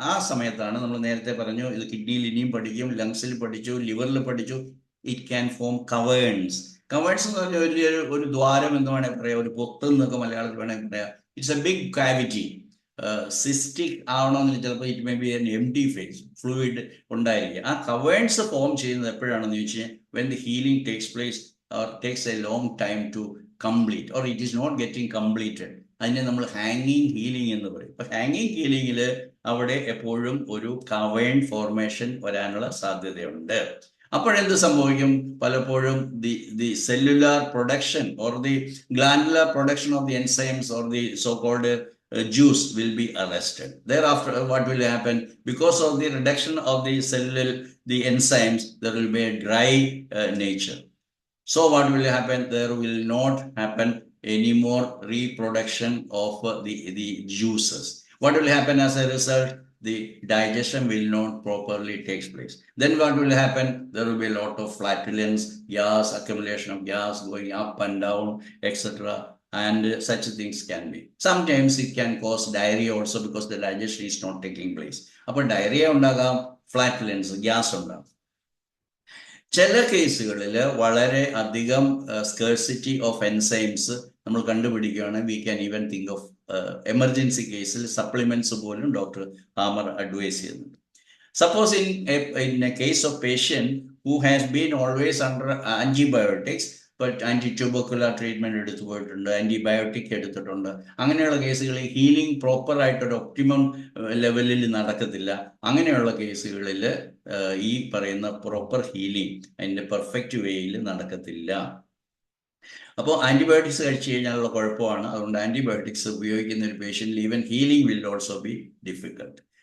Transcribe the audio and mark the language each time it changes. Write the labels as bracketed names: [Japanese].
[Malayalam] ആ സമയത്താണ് നമ്മൾ നേരത്തെ പറഞ്ഞു, ഇത് കിഡ്നിയിൽ ഇനിയും പഠിക്കും, ലങ്സിൽ പഠിച്ചു, ലിവറിൽ പഠിച്ചു. It can form കവേൺസ്. കവേൺസ് എന്ന് പറഞ്ഞാൽ ഒരു ദ്വാരം എന്ന് വേണമെങ്കിൽ പറയാം, ഒരു പൊത്ത് എന്നൊക്കെ മലയാളത്തിൽ വേണമെങ്കിൽ പറയാം. [English] It's A big cavity. Cystic ആവണമെന്ന് ചിലപ്പോൾ it may be N empty face, fluid ഉണ്ടായിരിക്കും. ആ കവേൺസ് ഫോം ചെയ്യുന്നത് എപ്പോഴാണെന്ന് ചോദിച്ചു കഴിഞ്ഞാൽ when the healing takes place or takes a long time to complete or it is not getting completed, അതിനെ നമ്മൾ ഹാങ്ങിങ് ഹീലിംഗ് എന്ന് പറയും. [Malayalam] ഇപ്പൊ ഹാങ്ങിങ് ഹീലിംഗിൽ അവിടെ എപ്പോഴും ഒരു കവേൺ ഫോർമേഷൻ വരാനുള്ള സാധ്യതയുണ്ട്. അപ്പോഴെന്ത് സംഭവിക്കും? [English] പലപ്പോഴും the cellular production or the glandular production of the enzymes or the so called juice will be arrested. Thereafter, what will happen? Because of the reduction of the cellular, the enzymes, there will be a dry nature. So what will happen? There will not happen any more reproduction of the juices. What will happen as a result? The digestion will not properly take place. Then what will happen? There will be a lot of flatulence, gas, accumulation of gas going up and down, etc. And such things can be. Sometimes it can cause diarrhea also because the digestion is not taking place. [Malayalam] അപ്പോൾ diarrhoea ഉണ്ടാകാം, ഫ്ലാറ്റുലൻസ്, gas ഉണ്ടാകും. ചില കേസുകളിൽ വളരെ അധികം scarcity of enzymes നമ്മൾ കണ്ടുപിടിക്കുകയാണ്. We can even think of emergency കേസിൽ supplements പോലും ഡോക്ടർ ഹാമർ അഡ്വൈസ് ചെയ്യുന്നുണ്ട്. [English] Suppose in a case of patient who has been always under antibiotics, anti tubercular treatment എടുത്തു പോയിട്ടുണ്ട്, antibiotic എടുത്തിട്ടുണ്ട്. [Malayalam] അങ്ങനെയുള്ള കേസുകളിൽ ഹീലിംഗ് പ്രോപ്പർ ആയിട്ടൊരു ഒപ്റ്റിമം ലെവലിൽ നടക്കത്തില്ല. അങ്ങനെയുള്ള കേസുകളിൽ ഈ പറയുന്ന പ്രോപ്പർ ഹീലിംഗ് അതിന്റെ പെർഫെക്റ്റ് വേയിൽ നടക്കത്തില്ല. അപ്പോൾ ആന്റിബയോട്ടിക്സ് കഴിച്ചു കഴിഞ്ഞാലുള്ള കുഴപ്പമാണ്. അതുകൊണ്ട് ആന്റിബയോട്ടിക്സ് ഉപയോഗിക്കുന്ന ഒരു പേഷ്യന്റിൽ even healing will also be difficult.